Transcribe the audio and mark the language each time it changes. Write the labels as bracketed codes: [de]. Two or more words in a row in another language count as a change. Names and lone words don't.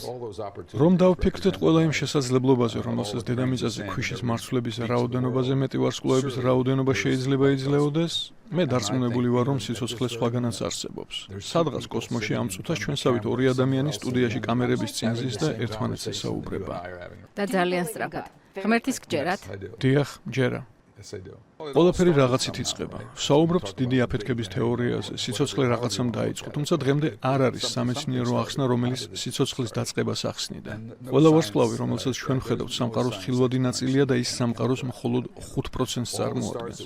[ka] რომ დავფიქრდეთ ყველა იმ შესაძლებლობაზე, რომელსაც დედამიწაზე ქვიშის მარცვლების რაოდენობაზე მეტი ვარსკვლავების რაოდენობა შეიძლება იძლეოდეს, მე დარწმუნებული ვარ, რომ სიცოცხლე სხვაგანაც არსებობს. სადღაც კოსმოსში ამ წუთას ჩვენსავით 2 ადამიანი სტუდიაში კამერების წინ ზის და ერთმანეთს ესაუბრება. და ძალიან სწრაფად. ღმერთის გჯერათ? დიახ, ჯერა. [en] Yes, I do. [ka] ყველაფერი რაღაცით იწყება. ვსაუბრობთ დიდი აფეთქების თეორიაზე, სიცოცხლე რაღაცამ დაიწყო, თუმცა დღემდე არ არის სამეცნიერო ახსნა, რომელიც სიცოცხლის დაწყებას ახსნიდა. ყველა ვარსკვლავი, რომელსაც ჩვენ ვხედავთ, სამყაროს ხილვადი ნაწილია და ის სამყაროს მხოლოდ 5%-ს წარმოადგენს.